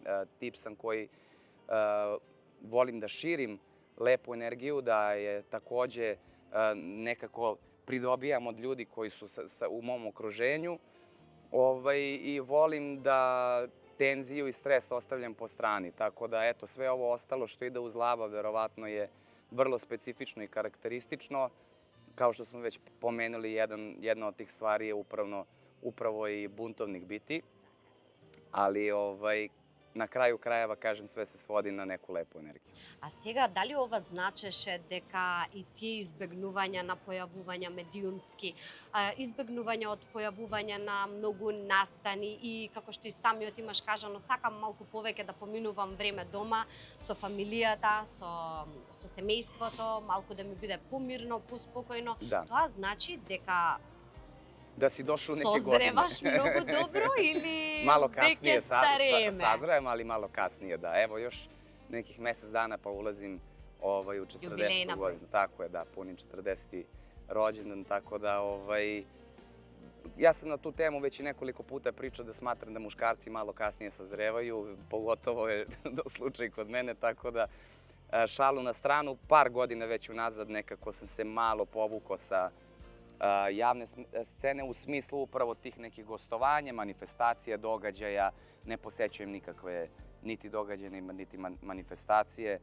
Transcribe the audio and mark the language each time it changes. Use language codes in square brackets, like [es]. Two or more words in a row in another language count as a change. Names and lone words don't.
[sr] Tip sam koji volim da širim lepu energiju, da je takođe nekako pridobijam od ljudi koji su u mom okruženju i volim da tenziju i stres ostavljam po strani. Tako da, eto, sve ovo ostalo što ide uz lava verovatno je vrlo specifično i karakteristično. Kao što smo već pomenuli, jedna od tih stvari je upravo i buntovnik biti. Ali на крају крајeva, кажем, све се своди на неку лепу енергiju. [mk] А сега, дали ова значеше дека и тие избегнувања на појавувања медиумски, избегнување од појавување на многу настани и, како што и самиот имаш кажано, сакам малку повеќе да поминувам време дома со фамилијата, со семејството, малку да ми биде помирно, поспокојно, Да. тоа значи дека Да си дошол неки години. созреваш многу добро или [sr] Мало [mk] веќе [sr] касније [mk] стареме? [sr] сазраем, али мало касније, да. Ево, још неких месец дана па улазим у 40 [mk] Јубилејна [sr] годину. Тако е, да, пуним 40 роđendan, tako da ja sam na tu temu već i nekoliko puta pričao da smatram da muškarci malo kasnije sazrevaju, pogotovo je slučaj kod mene, tako da šalu na stranu, par godina već unazad nekako sam se malo povukao sa javne scene u smislu upravo tih nekih gostovanja, manifestacija, događaja, ne posećujem nikakve niti događaje, niti manifestacije.